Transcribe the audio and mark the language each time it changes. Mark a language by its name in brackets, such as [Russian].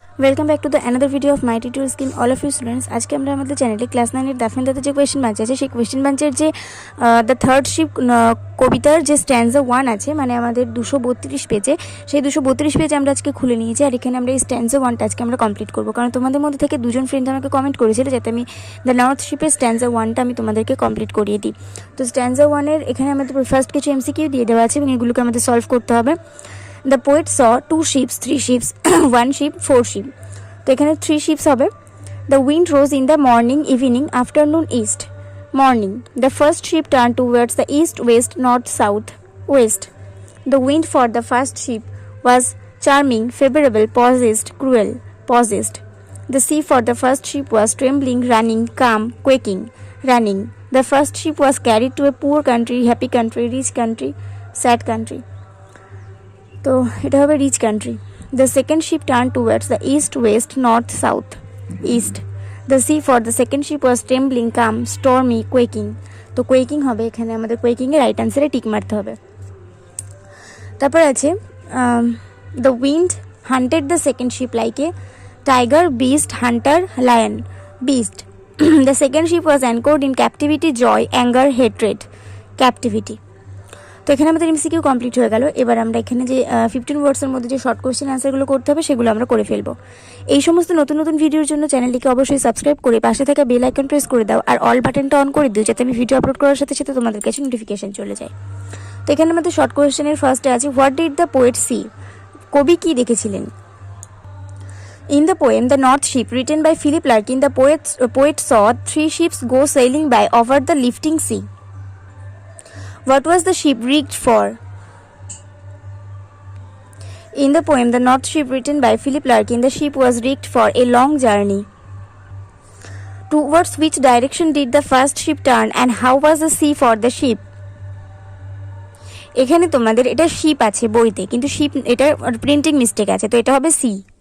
[Bangla] Welcome back to the another video of my tutorial scheme all of you students. আজকে আমরা আমাদের চ্যানেলে class 9-এর Duff and ডাটের যে question bunch আছে সেই কোয়েশ্চেন বাঞ্চের যে দ্য থার্ড শিপ কবিতার যে stanza-1 আছে, মানে আমাদের 232 পেজে, সেই 232 পেজ আমরা আজকে খুলে নিয়েছি। আর এখানে আমরা এই stanza-1টা আজকে আমরা কমপ্লিট করবো, কারণ তোমাদের মধ্যে থেকে দুজন ফ্রেন্ড আমাকে কমেন্ট করেছিল যাতে আমি দ্য নর্থ শিপের stanza-1টা আমি তোমাদেরকে কমপ্লিট করিয়ে দিই। তো stanza-1-এর এখানে আমাদের ফার্স্ট কিছু MCQ দিয়ে দেওয়া আছে এবং এগুলোকে আমাদের সলভ করতে হবে। [English] The poet saw 2 ships, 3 ships, 1 ship, 4 ship। [Bangla] তো এখানে 3 শিপস হবে। [English] The wind rose in the morning, evening, afternoon, east. Morning, the first ship turn towards the east, west, north, south, west. The wind for the first ship was charming, favourable, possessed, cruel, possessed. The sea for the first ship was trembling, running, calm, quaking, running. The first ship was carried to a poor country, happy country, rich country, sad country. [Bangla] তো এটা হবে rich country. [English] The second ship turned towards the east, west, north, south, east. The sea for the second ship was trembling, calm, stormy, quaking. [Bangla] তো quaking হবে, এখানে আমাদের quaking এর right আনসারে tick মারতে হবে। তারপর আছে [English] the wind hunted the second ship like a tiger, beast, hunter, lion, beast. The second ship was anchored in captivity, joy, anger, hatred, captivity. [Bangla] তো এখানে আমাদের MCQ কমপ্লিট হয়ে গেল। এবার আমরা এখানে যে 15 ওয়ার্ডসের মধ্যে যে শর্ট কোয়েশ্চেন অ্যান্সারগুলো করতে হবে সেগুলো আমরা করে ফেলবো। এই সমস্ত নতুন নতুন ভিডিওর জন্য চ্যানেলটিকে অবশ্যই সাবস্ক্রাইব করে পাশে থাকা বেল আইকন প্রেস করে দাও আর অল বাটনটা অন করে দিও, যাতে আমি ভিডিও আপলোড করার সাথে সাথে তোমাদের কাছে নোটিফিকেশন চলে যায়। তো এখানে আমাদের শর্ট কোয়েশ্চেনের ফার্স্টে আছে [English] What did the poet see? [Bangla] কবি কি দেখেছিলেন? [English] In the poem The North Ship, written by Philip Larkin, the poet saw 3 ships go sailing by over the lifting sea. What was the ship rigged for? In the poem The North Ship, written by Philip Larkin, the ship was rigged for a long journey. Towards which direction did the first ship turn and how was the sea for the ship? [Bangla] এখানে তোমাদের এটা sheep আছে বইতে, কিন্তু sheep এটা printing mistake আছে, তো এটা হবে সি।